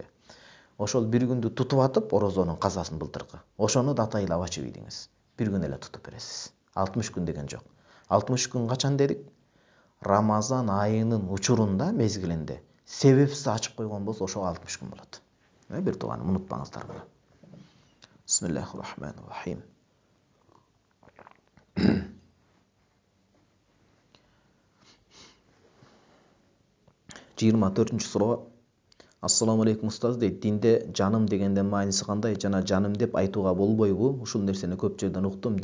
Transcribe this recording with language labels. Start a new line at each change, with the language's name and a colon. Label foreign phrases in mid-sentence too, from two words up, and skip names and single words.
Kyrgyz: Ошол бир күндү тутуп атып, орозонун казасын былтыркы. Ошону да атайлап ачып ийдиңиз. Бир күн эле тутуп бересиз. 60 күн деген жок. 60 күн качан дедик? Рамазан айынын учурунда, мезгилинде. Себепсиз ачып койгон болсо, ошо 60 күн болот. Бир тууганым, унутпаңыздар муну.
Arabic: بسم الله الرحمن الرحيم.
Kyrgyz: 24-суроо.
Arabic: السلام عليكم
Kyrgyz: устаз дейт. Динде жаным дегенден мааниси кандай? Жана жаным деп айтууга болбойбу? Ушул нерсени көп жерден уктум.